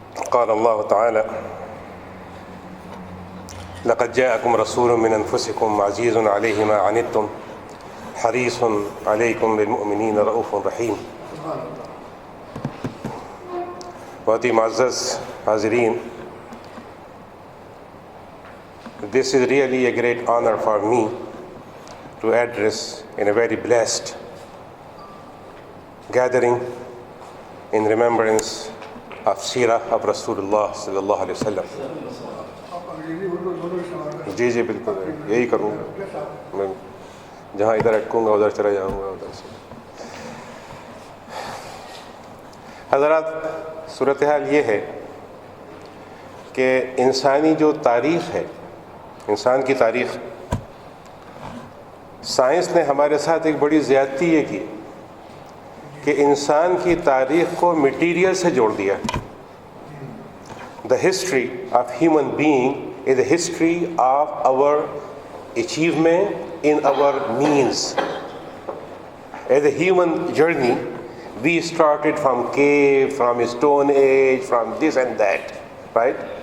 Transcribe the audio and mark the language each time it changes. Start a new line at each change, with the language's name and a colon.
Arabic: قال الله تعالى: لقد جاءكم رسول من أنفسكم عزيز عليه ما عنتم حريص عليكم بالمؤمنين رؤوف رحيم.
Urdu: بہت ہی معزز حاضرین,
English: this is really a great honor for me to address in a very blessed gathering in remembrance of Seerah of Rasulullah sallallahu alaihi wasallam.
Urdu: جی جی بالکل یہی کروں گا, میں جہاں ادھر اٹکوں گا ادھر چلا جاؤں گا ادھر سے. حضرات, صورتحال یہ ہے کہ انسانی جو تاریخ ہے, انسان کی تاریخ, سائنس نے ہمارے ساتھ ایک بڑی زیادتی یہ کی کہ انسان کی تاریخ کو میٹیریل سے جوڑ دیا.
English: The history of human being is the history of our achievement in our means. As a human journey, we started from cave, from stone age, from this and that, right?